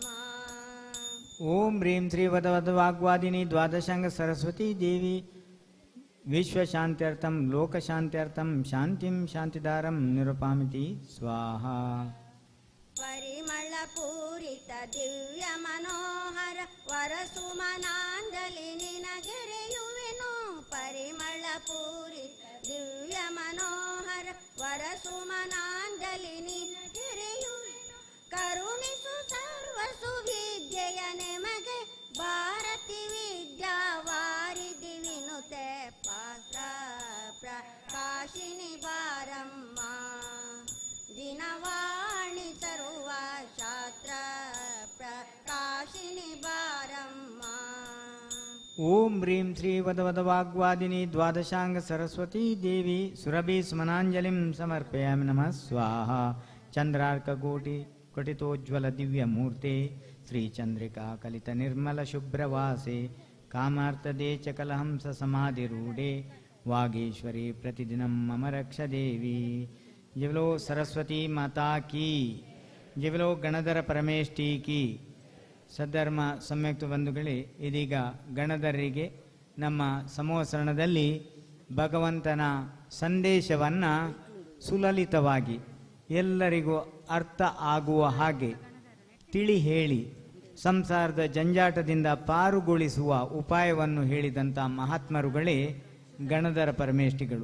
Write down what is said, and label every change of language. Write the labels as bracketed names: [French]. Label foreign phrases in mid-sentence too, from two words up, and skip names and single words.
[Sanskrit] ಓಂ ಹ್ರೀಂ ಶ್ರೀ ವದವದವಾಗ್ವಾದಿನಿ ದ್ವಾದಶಾಂಗ ಸರಸ್ವತೀ ದೇವಿ ವಿಶ್ವಶಾಂತ್ಯರ್ಥಂ ಲೋಕಶಾಂತ್ಯರ್ಥಂ ಶಾಂತಿಂ ಶಾಂತಿದಾರಂ ನಿರುಪಾಮಿತಿ ಸ್ವಾಹ. [Kannada] ಪರಿಮಳ ಪೂರಿತ ದಿವ್ಯ ಮನೋಹರ ವರಸುಮನಾಂಜಲಿ ನಿನಗೆರೆಯುವೆನು. ಪೂರಿತ ದಿವ್ಯ ಮನೋಹರ ವರಸುಮನಾಂಜಲಿನೀ ಗಿರಿಯು ಕರುಣಿಸು ಸರ್ವ सुविद्यೆಯ ನಿಮಗೆ ಭಾರತಿ ವಿದ್ಯಾವಾರಿಧಿ ವಿನುತೆ ಪಾತ್ರ ಪ್ರಕಾಶಿನಿ ಬಾರಮ್ಮ ದಿನವಾಣಿ ಸರ್ವ ಶಾಸ್ತ್ರ ಪ್ರಕಾಶಿನಿ ಬಾರಮ್ಮ. [Sanskrit] ಓಂ ಹ್ರೀಂ ಶ್ರೀ ವದವದವಾಗ್ವಾದಿನಿ ದ್ವಾದಶಾಂಗ ಸರಸ್ವತೀ ದೇವಿ ಸುರಭಿ ಸುಮನಾಂಜಲಿಂ ಸಮರ್ಪಯಾಮಿ ನಮಃ ಸ್ವಾಹ. ಚಂದ್ರಾರ್ಕಕೋಟಿ ಕಟಿತೋಜ್ವಲ ದಿವ್ಯಮೂರ್ತೆ ಶ್ರೀಚಂದ್ರಿಕಾ ಕಲಿತ ನಿರ್ಮಲ ಶುಭ್ರವಾಸೆ ಕಾಮಾರ್ಥದೇ ಚ ಕಲಹಂಸ ಸಮಾಧಿರೂಢೆ वागीश्वरी प्रतिदिनं मम रक्ष देवी. [Hindi] जिवलो सरस्वती माता की, जिवलो गणधर परमेष्ठी की. [Kannada] ಸದ್ಧರ್ಮ ಸಂಯುಕ್ತ ಬಂಧುಗಳೇ, ಇದೀಗ ಗಣಧರರಿಗೆ ನಮ್ಮ ಸಮೂಹಸರಣದಲ್ಲಿ ಭಗವಂತನ ಸಂದೇಶವನ್ನು ಸುಲಲಿತವಾಗಿ ಎಲ್ಲರಿಗೂ ಅರ್ಥ ಆಗುವ ಹಾಗೆ ತಿಳಿ ಹೇಳಿ ಸಂಸಾರದ ಜಂಜಾಟದಿಂದ ಪಾರುಗೊಳಿಸುವ ಉಪಾಯವನ್ನು ಹೇಳಿದಂಥ ಮಹಾತ್ಮರುಗಳೇ ಗಣಧರ ಪರಮೇಷ್ಠಿಗಳು.